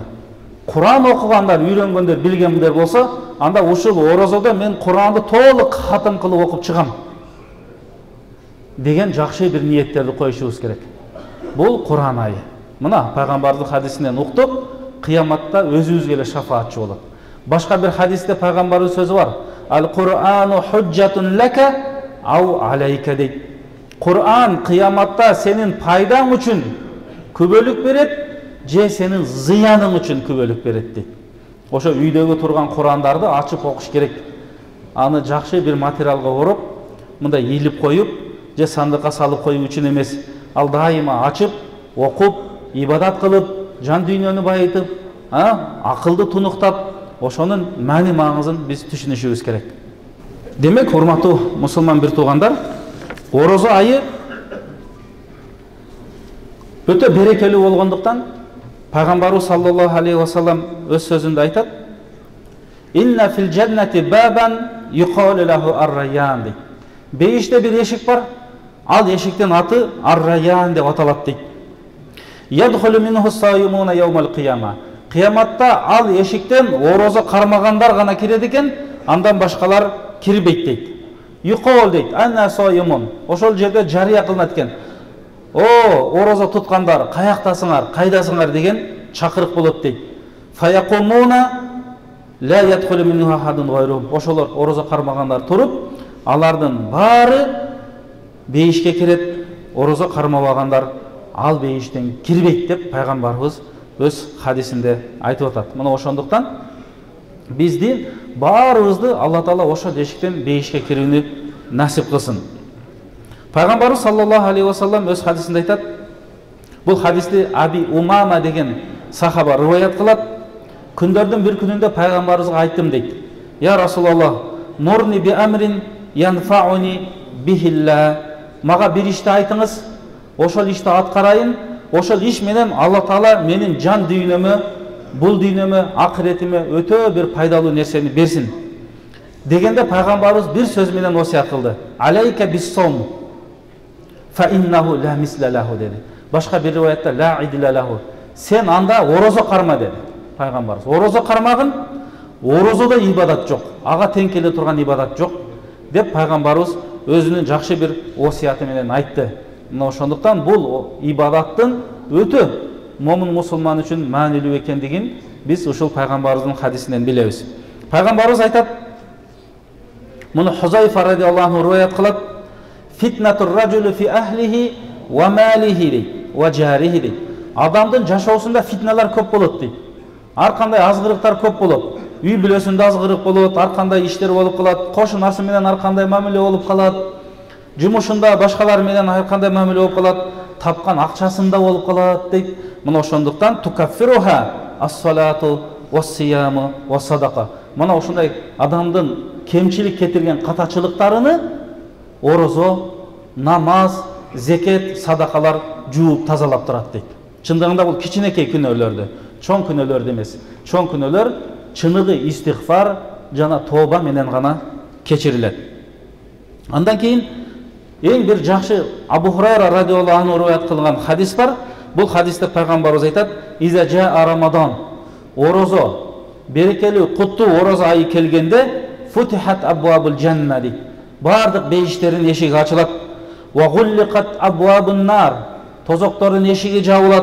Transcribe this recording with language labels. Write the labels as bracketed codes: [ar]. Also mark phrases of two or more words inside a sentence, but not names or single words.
[ky] Куран окугандар, үйрөнгөндөр, билгендер болсо, анда ушул орозодо мен Куранды толук хатым кылып окуп чыгам деген жакшы бир ниеттерди коюшубуз керек. Бул Куран айы. Мына пайгамбардын хадисинен уктуп, кыяматта өзүбүзгө эле шафаатчы болот. Башка бир хадисте пайгамбардын сөзү бар. [ar] القرآن حجة لك أو عليك дейт. [ky] Куран кыяматта сенин пайдаң үчүн күбөлүк берет, же сенин зыяның үчүн күбөлүк берет дейт. Ошо үйдөгү турган Курандарды ачып окуш керек. Аны жакшы бир материалга ороп, мындай ийилип коюп, же сандыкка салып коюу үчүн эмес, ал дайыма ачып, окуп, ибадат кылып, жан дүйнөнү байытып, акылды тунуктап, ошонун маани маңызын биз түшүнүшүбүз керек. Демек, урматтуу мусулман бир туугандар, орозо айы өтө берекелүү болгондуктан Пайгамбарыбыз [ar] صلى الله عليه وسلم [ky] өз сөзүндө айтат: [ar] "إن في الجنة بابا يقال له الريان" дейт. [ky] Бейиште бир эшик бар, ал эшиктин аты ар-райян деп аталат дейт. [ar] يدخل منه الصائمون يوم القيامة. [ky] Кыяматта ал эшиктен орозо кармагандар гана кирет экен, андан башкалар кирбейт дейт. [ar] Юқал дейт, أين الصائمون. [ky] Ошол жерде жарыя кылынат экен. О, орозо туткандар, каяктасыңар, кайдасыңар деген чакырык болот дейт. [ar] فيقومون لا يدخل منه أحد غيرهم. [ky] Ошолор орозо кармагандар туруп, алардын баары бейишке кирет, орозо кармабагандар ал бейиштен кирбейт деп пайгамбарыбыз өз хадисинде айтып атат. Мына ошондуктан бизди баарыбызды Алла Таала ошол эшиктен бейишке кирүүнү насип кылсын. Пайгамбарыбыз [ar] صلى الله عليه وسلم [ky] өз хадисинде айтат. Бул хадисти Аби Умама деген сахаба риваят кылат. Күндөрдүн бир күнүндө пайгамбарыбызга айттым дейт. [ar] يا رسول الله مرني بأمر ينفعني به الله. [ky] Мага бир ишти айтыңыз, ошол ишти аткарайын, ошол иш менен Алла Таала менин жан дүйнөмө, бул дүйнөмө, акыретиме өтө бир пайдалуу нерсени берсин. Дегенде пайгамбарыбыз бир сөз менен осият кылды. [ar] عليك بالصوم فإنه لا مثل له dedi. [ky] Башка бир риваятта [ar] لا عدل له. [ky] Сен анда орозо карма dedi пайгамбарыбыз. Орозо кармагын, орозодо ибадат жок. Ага тең келе турган ибадат жок деп пайгамбарыбыз өзүнүн жакшы бир осияты менен айтты. Мына ошондуктан бул ибадаттын өтө момун мусулман үчүн маанилүү экендигин биз ушул пайгамбарыбыздын хадисинен билебиз. Пайгамбарыбыз айтат, муну Хузайфа [ar] رضي الله عنه [ky] риваят кылат: [ar] "فتنة الرجل في أهله وماله وجاره" дейт. [ky] Адамдын жашоосунда фитналар көп болот дейт. Ар кандай азгырыктар көп болот. Үй бүлөсүндө азгырык болот, ар кандай иштер болуп калат, кошунасы менен ар кандай мамиле болуп калат, жумушунда башкалар менен ар кандай мамиле болуп калат, тапкан акчасында болуп калат дейт. Мына ошондуктан [ar] تكفرها الصلاة والصيام والصدقة. [ky] Мына ошондой адамдын кемчилик кетирген катачылыктарыны орозо, намаз, зекет, садакалар жууп тазалап турат дейт. Чындыгында бул кичинекей күнөөлөрдү, чоң күнөөлөрдү эмес. Чоң күнөөлөр чыныгы истигфар жана тооба менен гана кечирилет. Андан кийин эң бир жакшы Абу Хурайра [ar] رضي الله عنه [ky] риваят кылган хадис бар. Бул хадисте пайгамбарыбыз айтат: [ar] "إذا جاء رمضان", [ky] орозо, берекелүү, куттуу орозо айы келгенде, [ar] فتحت أبواب الجنة [ky] дейт. Бардык бейиштерин эшиги ачылат. [ar] وغلقت أبواب النار, [ky] тозоктордун эшиги жабылат.